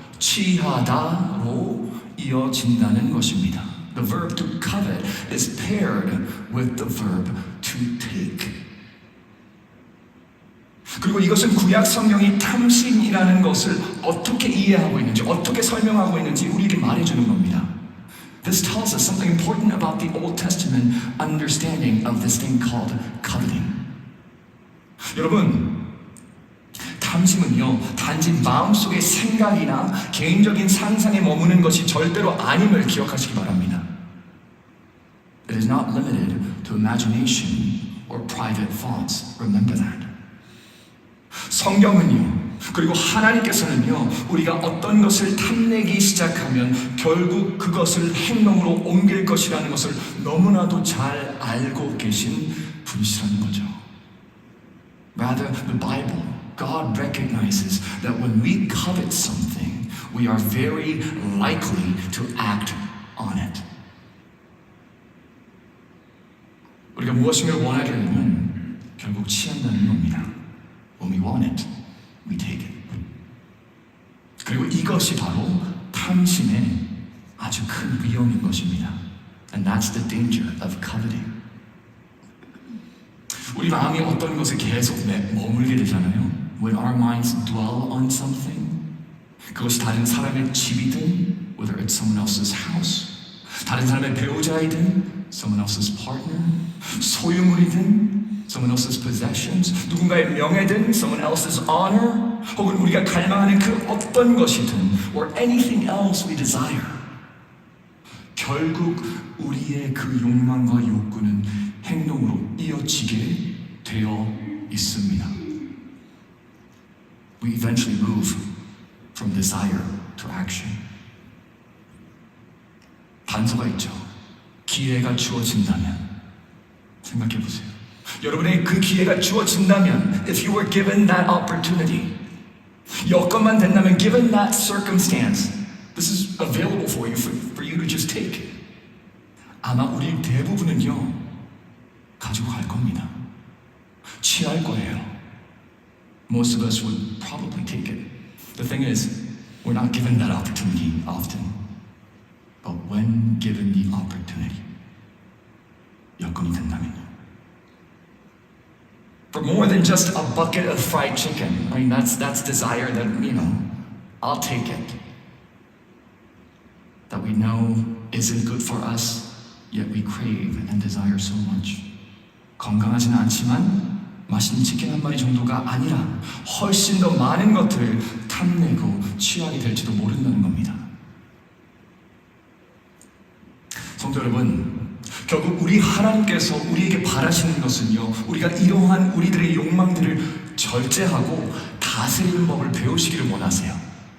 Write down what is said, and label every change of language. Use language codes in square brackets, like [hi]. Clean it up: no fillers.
[ko] 취하다로 이어진다는 것입니다. [en] The verb to covet is paired with the verb to take. [ko] 그리고 이것은 구약 성경이 탐심이라는 것을 어떻게 이해하고 있는지, 어떻게 설명하고 있는지 우리에게 말해주는 겁니다. [en] This tells us something important about the Old Testament understanding of this thing called coveting. [ko] 여러분, 탐심은요, 단지 마음속의 생각이나 개인적인 상상에 머무는 것이 절대로 아님을 기억하시기 바랍니다. [en] It is not limited to imagination or private thoughts. Remember that. [ko] 성경은요, 그리고 하나님께서는요, 우리가 어떤 것을 탐내기 시작하면 결국 그것을 행동으로 옮길 것이라는 것을 너무나도 잘 알고 계신 분이시라는 거죠. [en] Rather, the Bible, God recognizes that when we covet something, we are very likely to act on it. [ko] 우리가 무엇인가를 원하게 되면 결국 취한다는 겁니다. [en] When we want it, we take it. [ko] 그리고 이것이 바로 탐심의 아주 큰 위험인 것입니다. [en] And that's the danger of coveting. [ko] 우리 마음이 어떤 것에 계속 머물게 되잖아요. [en] When our minds dwell on something, [ko] 그것이 다른 사람의 집이든, [en] whether it's someone else's house, [ko] 다른 사람의 배우자이든, [en] someone else's partner, [ko] 소유물이든, [en] someone else's possessions, [ko] 누군가의 명예든, [en] someone else's honor, [ko] 혹은 우리가 갈망하는 그 어떤 것이든, [en] or anything else we desire. [ko] 결국 우리의 그 욕망과 욕구는 행동으로 이어지게 되어 있습니다. [en] We eventually move from desire to action. [ko] 단서가 있죠. 기회가 주어진다면 생각해 보세요. 여러분의 그 기회가 주어진다면, [en] if you were given that opportunity, [ko] 여건만 된다면, [en] given that circumstance, this is available for you to just take. [ko] 아마 우리 대부분은요, 가지고 갈 겁니다. 취할 거예요. [en] Most of us would probably take it. The thing is, we're not given that opportunity often. But when given the opportunity, [ko] 여건이 된다면요. [en] For more than just a bucket of fried chicken, I mean, that's desire that, I'll take it. That we know isn't good for us, yet we crave and desire so much. [ko] 건강하지는 않지만 맛있는 치킨 한 마리 정도가 아니라 훨씬 더 많은 것들을 탐내고 취하게 될지도 모른다는 겁니다. 성도 여러분, 결국 우리 하나님께서 우리에게 바라시는 것은요, 우리가 이러한 우리들의 욕망들을 절제하고 다스리는 법을 배우시기를 원하세요.